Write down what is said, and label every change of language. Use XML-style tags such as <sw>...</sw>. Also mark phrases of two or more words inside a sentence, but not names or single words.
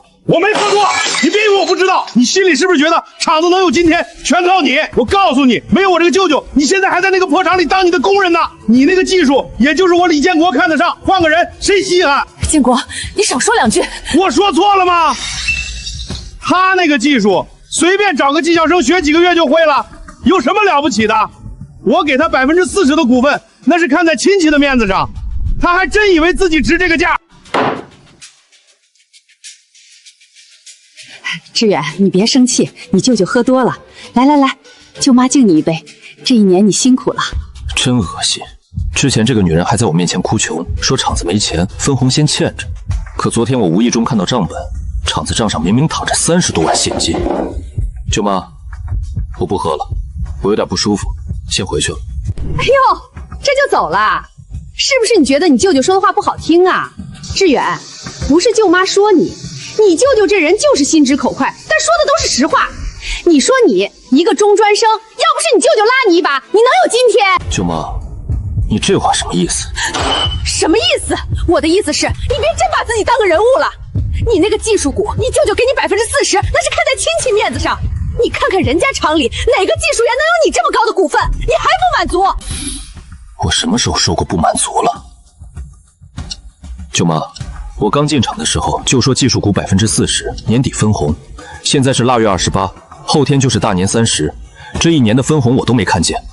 <zh>我没喝多，你別以為我不知道。你心裡是不是覺得廠子能有今天全靠你？我告訴你，沒有我這個舅舅，你現在還在那個破廠裡當你的工人呢。你那個技術也就是我李建國看得上，換個人誰稀罕？建國，你少說2句。我說錯了嗎？他那個技術隨便找個技校生學幾個月就會了，有什麼了不起的？我給他40%的股份，那是看在親戚的面子上，他還真以為自己值這個價。志遠，你別生氣，你舅舅喝多了。來，舅媽敬你一杯。這1年你辛苦了。真惡心！之前這個女人還在我面前哭窮，說廠子沒錢，分紅先欠着。可昨天我無意中看到賬本，廠子賬上明明躺着30多萬現金。舅媽，我不喝了，我有點不舒服，先回去了。哎呦，这就走了？是不是你覺得你舅舅說的話不好聽啊？志遠，不是舅媽說你。你舅舅這人就是心直口快，但說的都是實話。你說你一個中專生，要不是你舅舅拉你一把，你能有今天？舅媽，你這話什麼意思？什麼意思？我的意思是，你別真把自己當個人物了。 你那個技術股，你舅舅給你40%，那是看在親戚面子上。你看看人家廠裡哪個技術員能有你這麼高的股份，你還不滿足？我什麼時候說過不滿足了？舅媽，我剛進廠的時候就說技術股40%，年底分红。现在是腊月28，後天就是大年30，這一年的分紅我都沒看見。</zh>